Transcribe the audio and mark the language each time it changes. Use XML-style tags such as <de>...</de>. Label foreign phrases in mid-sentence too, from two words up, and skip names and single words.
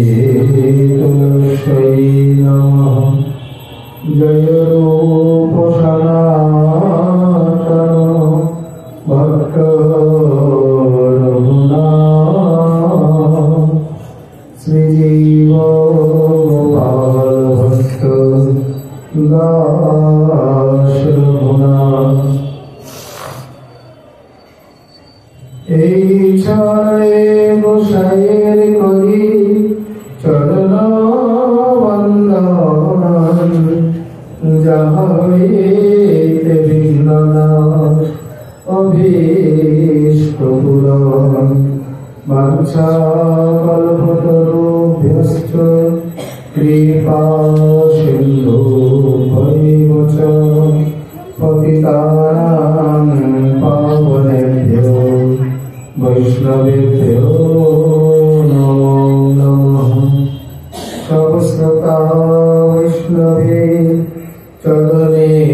<bn>নমঃ জয় রূপ সনাতন ভক্ত রঘুনাথ শ্রীজীব গোপাল ভক্ত দাস রঘুনাথ এই চরে গোসাইয়ের করি চরণ বন্দন যাহা হইতে বিঘ্ন নাশ</bn> <sa>অভীষ্ট পূরণ বাঞ্ছা কল্পতরুভ্যশ্চ কৃপা সিন্ধু ভৈব চ পতিতানাং পাবনেভ্যো वैष्णवेभ्यो नमो नमः</sa> <bn>সবশ্রোতা বৈষ্ণবে চরণে</bn>